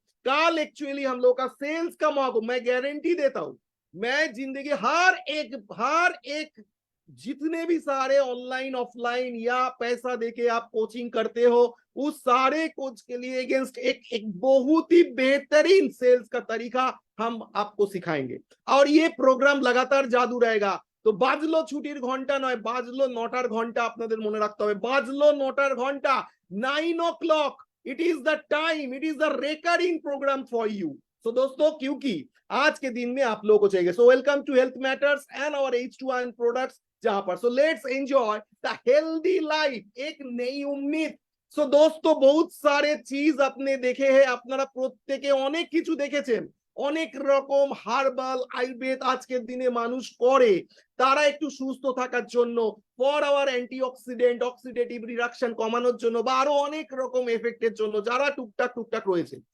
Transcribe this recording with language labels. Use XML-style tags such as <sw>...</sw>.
<hi>কাল एक्चुअली हम लोग का सेल्स का मौका, मैं गारंटी देता हूं, मैं जिंदगी हर एक जितने भी सारे ऑनलाइन ऑफलाइन या पैसा देके आप कोचिंग करते हो, उस सारे कोच के लिए अगेंस्ट एक बहुत ही बेहतरीन सेल्स का तरीका हम आपको सिखाएंगे। और ये प्रोग्राम लगातार जादू रहेगा। तो</hi> <bn>বাজলো ছুটির ঘন্টা নয়, বাজলো 9টার ঘন্টা, আপনাদের মনে রাখতে হবে, বাজলো 9টার ঘন্টা,</bn> <en>9 o'clock, it is the time, it is the recurring programme for you.</en> <hi>सो दोस्तों, क्योंकि आज के दिन में आप लोगों को चाहिए,</hi> <en>so welcome to health matters and our H2 products जहां पर, so let's enjoy the healthy life,</en> <hi>एक नई उम्मीद। सो दोस्तों, बहुत सारे चीज आपने देखे हैं,</hi> <bn>আপনারা প্রত্যেকে অনেক কিছু দেখেছেন, অনেক রকম হার্বাল আয়ুর্বেদ আজকের দিনে মানুষ করে, তারা একটু সুস্থ থাকার জন্য,</bn> <en>for our antioxidant,</en> <bn>oxidative reduction কমানোর জন্য, বা আরো অনেক রকম এফেক্টের জন্য যারা টুকটাক রয়েছে।</bn>